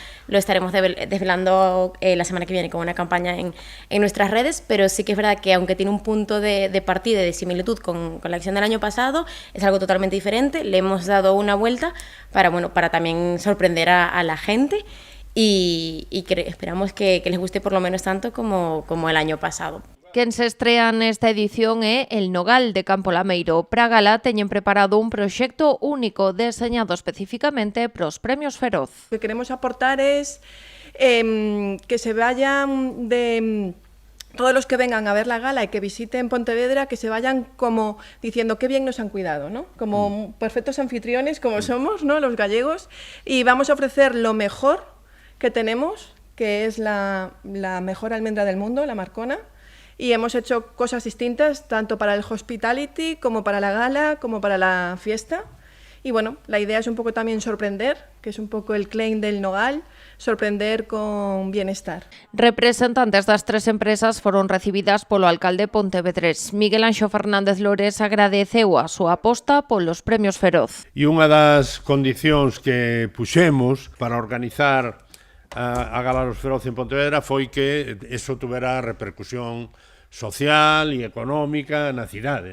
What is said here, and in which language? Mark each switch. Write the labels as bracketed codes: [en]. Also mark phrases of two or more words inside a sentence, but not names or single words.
[es] Lo estaremos desvelando la semana que viene con una campaña en nuestras redes, pero sí que es verdad que aunque tiene un punto de partida y de similitud con la acción del año pasado, es algo totalmente diferente. Le hemos dado una vuelta para también sorprender a la gente. Y esperamos que les guste por lo menos tanto como el año pasado. [gl] Quen se estrea nesta edición é El Nogal de Campo Lameiro. Para a gala teñen preparado un proxecto único deseñado especificamente para os Premios Feroz. [es] Lo que queremos aportar es que se vayan de todos los que vengan a ver la gala y que visiten Pontevedra, que se vayan como diciendo qué bien nos han cuidado, ¿no? Como perfectos anfitriones como somos, ¿no? Los gallegos, y vamos a ofrecer lo mejor que tenemos, que es la mejor almendra del mundo, la Marcona, y hemos hecho cosas distintas tanto para el hospitality como para la gala, como para la fiesta. Y bueno, la idea es un poco también sorprender, que es un poco el claim del Nogal, sorprender con bienestar. [gl] Representantes das tres empresas foron recibidas polo alcalde pontevedrés. Miguel Anxo Fernández Lores agradeceu a súa aposta polos premios Feroz. E unha das condicións que puxemos para organizar a Gala dos Feroz en Pontevedra foi que [es] eso tuvera [gl] repercusión social e económica na cidade.